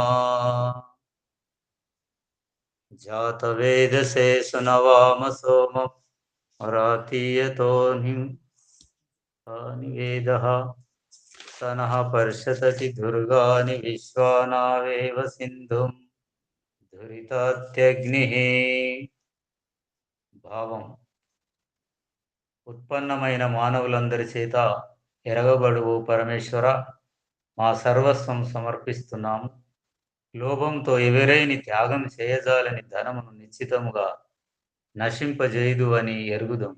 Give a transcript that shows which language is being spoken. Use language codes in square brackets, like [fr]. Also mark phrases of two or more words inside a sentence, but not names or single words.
[sa] जातवेदसे सुनवाम सोमं रातीयतो निवेदः। सनः पर्षतति दुर्गानि विश्वानावेव सिन्धुं దురితాత్యగ్నిః. [te] భావం: ఉత్పన్నమైన మానవులందరి చేత ఎరగబడువు పరమేశ్వర, మా సర్వస్వం సమర్పిస్తున్నాము. లోభంతో ఎవరైని త్యాగం చేయజాలని ధనమును నిశ్చితముగా నశింపజేయుదు అని ఎరుగుదాం.